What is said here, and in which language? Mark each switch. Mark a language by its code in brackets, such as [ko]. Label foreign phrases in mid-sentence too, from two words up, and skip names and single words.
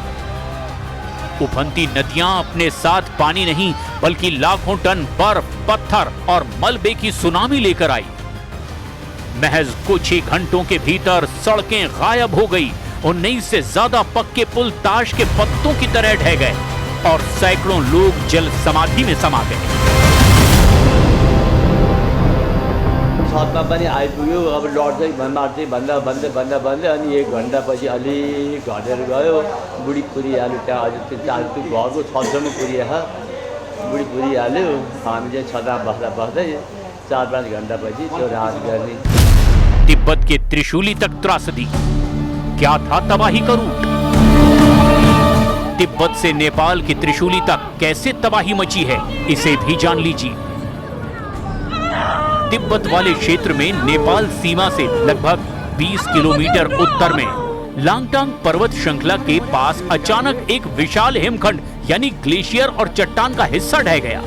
[hi] उफनती नदियां अपने साथ पानी नहीं बल्कि लाखों टन बर्फ, पत्थर और मलबे की सुनामी लेकर आई। महज कुछ ही घंटों के भीतर सड़कें गायब हो गई, 19 से ज्यादा पक्के पुल ताश के पत्तों की तरह ढह गए और सैकड़ों लोग जल समाधि में समा गए। [ne] छतमा पनि आइपुग्यो। अब लड्दै मार्दै भन्दा अनि 1 घन्टापछि अलिक घटेर गयो। बुढी पुरिहाल्यो, त्यहाँ अझै त्यो घरको छतसम्म पुरिहाल्यो। बुढी पुरिहाल्यो। हामी चाहिँ छतमा बस्दै 4-5 घन्टापछि त्यो राहत गर्ने। [hi] तिब्बत के त्रिशूली तक त्रासदी, क्या था तबाही का रूट? तिब्बत से नेपाल की त्रिशूली तक कैसे तबाही मची है, इसे भी जान लीजिए। तिब्बत वाले क्षेत्र में नेपाल सीमा से लगभग 20 किलोमीटर उत्तर में लांगटांग पर्वत श्रृंखला के पास अचानक एक विशाल हिमखंड यानी ग्लेशियर और चट्टान का हिस्सा ढह गया।